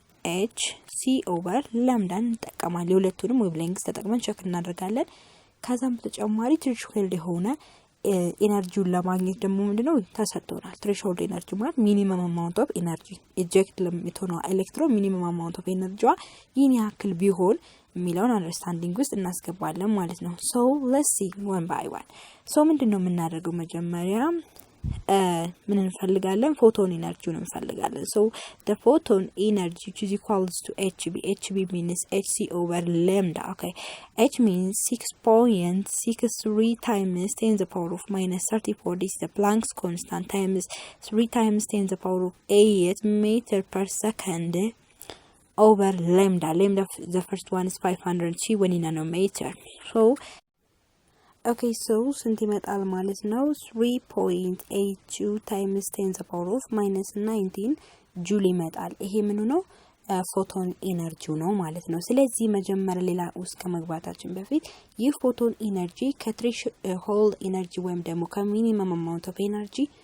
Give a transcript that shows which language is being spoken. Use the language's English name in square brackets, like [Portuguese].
[English] H C over lambda [Amharic] እንጠቀማለን። ሁለቱንም ዌቭሌንግዝ ተጠቅመን ቼክ እናደርጋለን። ከዛም በተጨማሪ ትሬሽሆልድ የሆነ ኤነርጂውን ለማግኘት ደግሞ ምንድነው ተሰጥቶናል። ትሬሽሆልድ ኤነርጂ ማለት ሚኒመም አማውንት ኦፍ ኤነርጂ ኢጀክት ለምትሆነው ኤሌክትሮን ሚኒመም አማውንት ኦፍ ኤነርጂዋ ይህን ያክል ቢሆን የሚለውን አንደርስታንዲንግ ውስጥ እናስገባለን ማለት ነው። ሶ ሌትስ ሲ one by one። ሶ ምንድነው የምናደርገው መጀመሪያ ምን እንፈልጋለን ፎቶን ኤነርጂውን እንፈልጋለን። ሶ [English] the photon energy which is equals to HB means HC over lambda. Okay, H means 6.63 times 10 to the power of minus 34. This is the Planck's constant times 3 times 10 to the power of 8 meter per second over lambda. The first one is 520 nanometer. [Amharic] So okay, so ስንት ይመጣል ማለት ነው [English] 3.82 times 10 to the power of minus 19 [Amharic] ጁል ይመጣል። ይሄ ምኑ ነው ፎቶን ኤነርጂው ነው ማለት ነው። ስለዚህ መጀመሪያ ሌላ ውስጥ ከመግባታችን በፊት ይህ ፎቶን ኤነርጂ ከትሬሽሆልድ ኤነርጂ ወይም ደግሞ ከሚኒመም አማውንት ኦፍ ኤነርጂ